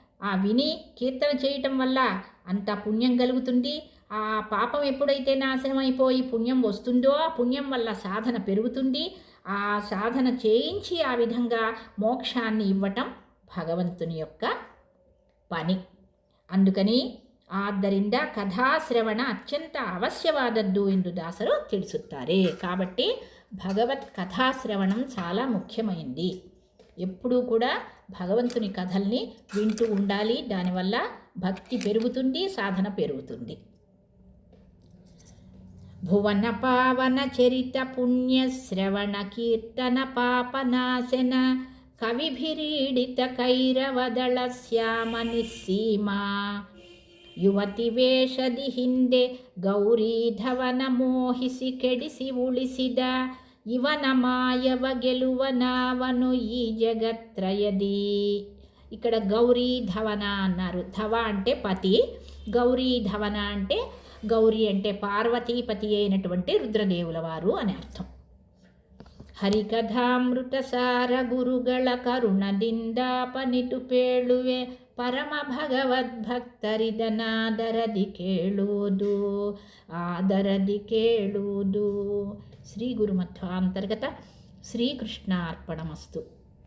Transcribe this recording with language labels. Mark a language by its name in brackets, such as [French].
[Telugu] ఆ విని కీర్తన చేయటం వల్ల అంత పుణ్యం కలుగుతుంది. ఆ పాపం ఎప్పుడైతే నాశనమైపోయి పుణ్యం వస్తుందో ఆ పుణ్యం వల్ల సాధన పెరుగుతుంది. ఆ సాధన చేయించి ఆ విధంగా మోక్షాన్ని ఇవ్వటం భగవంతుని యొక్క పని. [Kannada] అందుకని ಆದ್ದರಿಂದ ಕಥಾಶ್ರವಣ ಅತ್ಯಂತ ಅವಶ್ಯವಾದದ್ದು ಎಂದು దాసరు ತಿಳಿಸುತ್ತಾರೆ. [Telugu] కాబట్టి భగవత్ కథాశ్రవణం చాలా ముఖ్యమైంది. ఎప్పుడూ కూడా భగవంతుని కథల్ని వింటూ ఉండాలి. దానివల్ల భక్తి పెరుగుతుంది, సాధన పెరుగుతుంది. [Kannada] భువన పావన చరిత పుణ్య శ్రవణ కీర్తన పాపనాశన కవిభిరీడిత కైరవదళ శ్యామ నిస్సీమా ಯುವತಿ ವೇಷದಿ ಹಿಂದೆ ಗೌರೀಧವನ ಮೋಹಿಸಿ ಕೆಡಿಸಿ ಉಳಿಸಿದ ಇವನ ಮಾಯವ ಗೆಲುವನಾವನು ಈ జగత్రయది. [Telugu] ఇక్కడ గౌరీధవన అన్నారు. ధవ అంటే పతి, గౌరీధవన అంటే గౌరీ అంటే పార్వతీపతి అయినటువంటి రుద్రదేవుల వారు అని అర్థం. [Kannada] ಹರಿಕಥಾಮೃತ ಸಾರ ಗುರುಗಳ ಕರುಣದಿಂದಾಪನಿತು ಪೇಳುವೆ ಪರಮ ಭಗವದ್ಭಕ್ತರಿದನಾದರದಿ ಕೇಳುವುದು, ಆದರದಿ ಕೇಳುವುದು. ಶ್ರೀ ಗುರುಮಧ್ವಾಂತರ್ಗತ ಶ್ರೀಕೃಷ್ಣಾರ್ಪಣಮಸ್ತು.